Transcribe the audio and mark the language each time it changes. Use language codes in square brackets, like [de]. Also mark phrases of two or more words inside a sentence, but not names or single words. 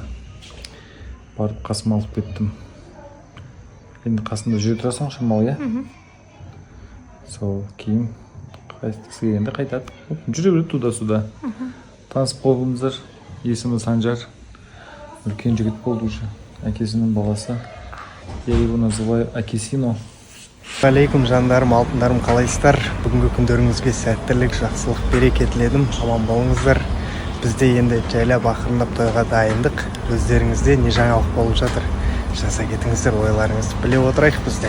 [kk] Барып қасыма алып кеттім. Енді қасында жүре тұрасың шамалы, иә? Сол кейін қайтыс келгенде қайтады. Жүре береді туда-суда. Танысып қойыңыздар. Есімі Санжар. Үлкен жігіт болды уже. Әкесінің баласы. [ru] Я его называю Акесино. [kk] Алейкум жандарым, алтындарым, қалайсыздар? Бүгінгі күндеріңізге сәттілік, жақсылық, береке тіледім. Аман болыңыздар. Бізде енді жайлап ақырындап тойға дайындық. Өздеріңізде не жаңалық болып жатыр? Жаса кетіңіздер, ойларыңызды біле отырайық бізде.